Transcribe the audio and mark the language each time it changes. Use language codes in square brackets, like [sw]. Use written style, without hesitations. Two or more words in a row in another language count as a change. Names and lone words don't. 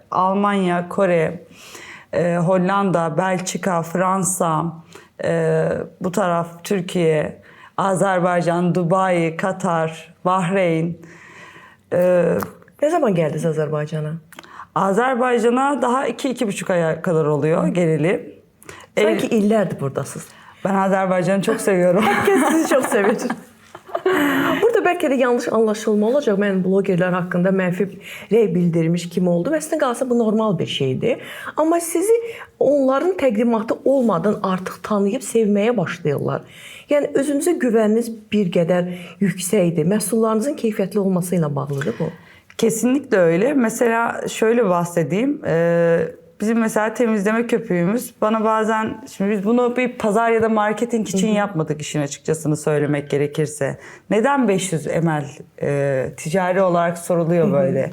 [tr] Almanya, Kore, Hollanda, Belçika, Fransa, bu taraf Türkiye, Azerbaycan, Dubai, Katar, Bahreyn. [az] Ne zaman gəldiniz Azərbaycana? [tr] Azerbaycan'a daha 2-2,5 aya kadar oluyor geleli. [az] Sanki illərdir buradasınız. [tr] Ben Azerbaycan'ı çok seviyorum. Herkes sizi çok seviyor. [az] Burada bəlkə də yanlış anlaşılma olacaq. Mən blogerlər haqqında mənfi rəy bildirmiş kimi oldu. Əslində qalsa bu normal bir şeydir. Amma sizi onların təqdimatı olmadan artıq tanıyıb sevməyə başlayırlar. Yəni özünüzə güvəniniz bir qədər yüksəkdir. Məhsullarınızın keyfiyyətli olması ilə bağlıdır bu. [tr] Kesinlikle öyle. Mesela şöyle bahsedeyim. Bizim mesela temizleme köpüğümüz bana bazen, şimdi biz bunu bir pazar ya da marketing için yapmadık işin açıkçasını söylemek gerekirse. Neden 500 ml ticari olarak soruluyor böyle.